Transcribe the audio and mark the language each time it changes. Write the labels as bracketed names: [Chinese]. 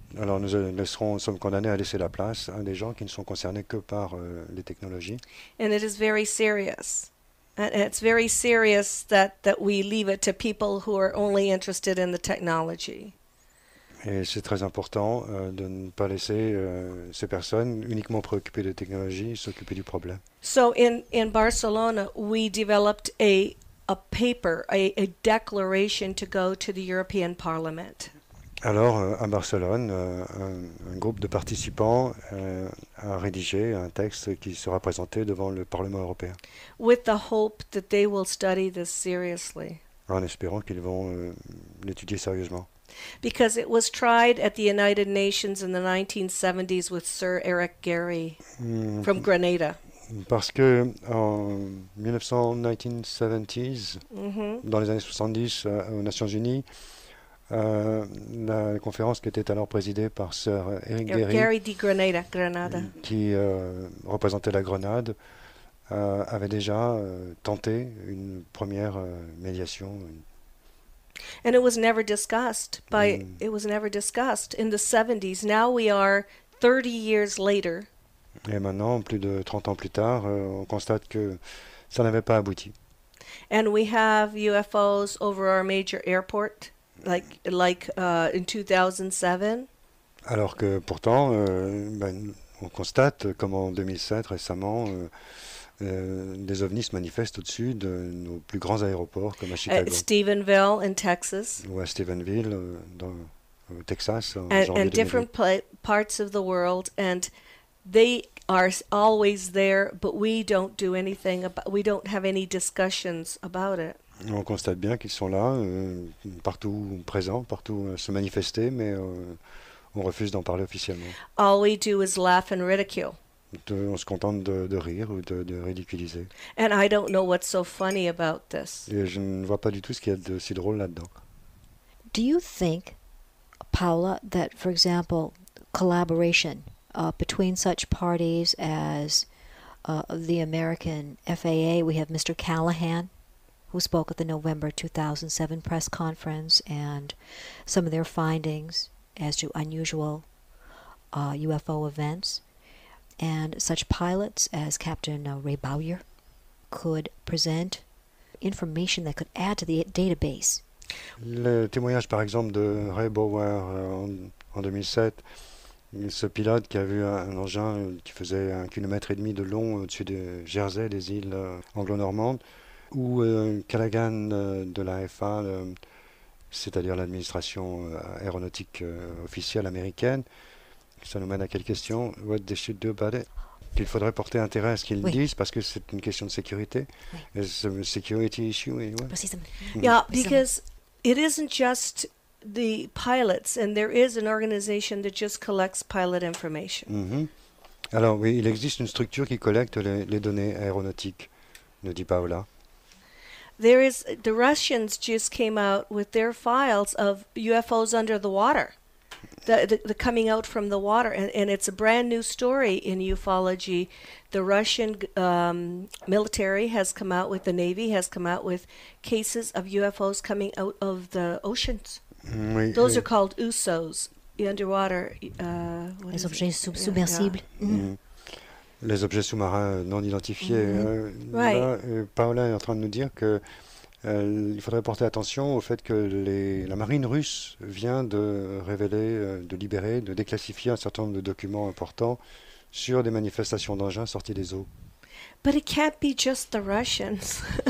[French] alors nous sommes condamnés à laisser la place à des gens qui ne sont concernés que par les technologies. [English] And it is very serious. And it's very serious that we leave it to people who are only interested in the technology. [French] Et c'est très important de ne pas laisser ces personnes uniquement préoccupées de technologie s'occuper du problème. [English] So in Barcelona, we developed a paper, a declaration to go to the European Parliament. [French] Alors, à Barcelone, un groupe de participants a rédigé un texte qui sera présenté devant le Parlement européen, [English] With the hope that they will study this seriously. [French] en espérant qu'ils vont l'étudier sérieusement. [English] Because it was tried at the United Nations in the 1970s with Sir Eric Gehry from Grenada. [French] Parce que en 1970s, dans les années 70, aux Nations Unies, la conférence qui était alors présidée par Sir Eric Gehry de Grenada. qui représentait la Grenade, avait déjà tenté une première médiation. [English] And it was never discussed it was never discussed in the 70s. Now we are 30 years later. [French] Et maintenant, plus de 30 ans plus tard, on constate que ça n'avait pas abouti. [English] And we have UFOs over our major airport like in 2007. [French] Alors que pourtant, on constate comme en 2007 récemment, des ovnis se manifestent au-dessus de nos plus grands aéroports comme à Chicago [English] At Stephenville in Texas. [French] ou à Stephenville au Texas en [English] And [French] janvier [English] different [French] 2008. [English] parts of the world, and they are always there, but we don't do anything about. We don't have any discussions about it. [French] On constate bien qu'ils sont là, partout présents, partout se manifester, mais on refuse d'en parler officiellement. [English] All we do is laugh and ridicule. [French] On se contente de rire ou de ridiculiser. [English] And I don't know what's so funny about this. [French] Et je ne vois pas du tout ce qu'il y a de si drôle là-dedans. [English] Do you think, Paula, that, for example, collaboration between such parties as the American FAA, we have Mr. Callahan, who spoke at the November 2007 press conference, and some of their findings as to unusual UFO events, and such pilots as Captain Ray Bowyer could present information that could add to the database. [French] Le témoignage par exemple de Ray Bauer en 2007, ce pilote qui a vu un engin qui faisait 1,5 km de long au-dessus de Jersey, des îles anglo-normandes, ou Callaghan de la FA, c'est-à-dire l'administration aéronautique officielle américaine. Ça nous mène à quelle question? [English] What they should do about it? [French] Qu'il faudrait porter intérêt à ce qu'ils disent parce que c'est une question de sécurité. [English] It's a security issue. [French] Précisément. [English] Yeah, because it isn't just the pilots, and there is an organization that just collects pilot information. [French] Alors oui, il existe une structure qui collecte les données aéronautiques, nous dit Paola. [English] The Russians just came out with their files of UFOs under the water. The coming out from the water, and it's a brand new story in ufology. The Russian military has come out with, the Navy has come out with cases of UFOs coming out of the oceans. [French] Oui, [English] Those are called USOs, the underwater. [French] Les objets submersibles. Les objets sous-marins non identifiés. [English] Right. [French] Là, Paola est en train de nous dire que il faudrait porter attention au fait que la marine russe vient de révéler, de libérer, de déclassifier un certain nombre de documents importants sur des manifestations d'engins sortis des eaux. [English] But it can't be just the Russians.